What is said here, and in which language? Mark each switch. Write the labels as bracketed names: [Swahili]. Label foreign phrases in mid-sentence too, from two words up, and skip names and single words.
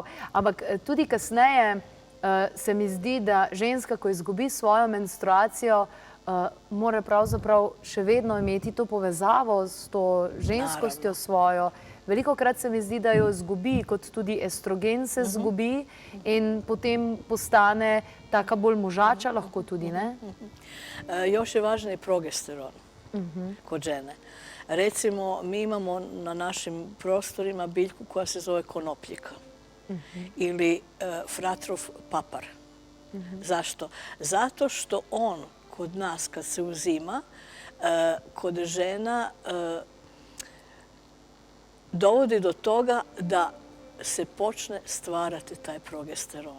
[Slovenian] Ampak tudi kasneje se mi zdi, da ženska, ko izgubi svojo menstruacijo, mora pravzaprav še vedno imeti to povezavo s to ženskostjo svojo. Velikokrat se mi zdi, da jo izgubi, kot tudi estrogen se izgubi in potem postane taka bolj možača, lahko tudi, ne? [Croatian] Još je važniji progesteron kod žene. Recimo, mi imamo na našim prostorima biljku koja se zove konopljika ili fratrov papar. Zašto? Zato što on kod nas kad se uzima, kod žena dovodi do toga da se počne stvarati taj progesteron.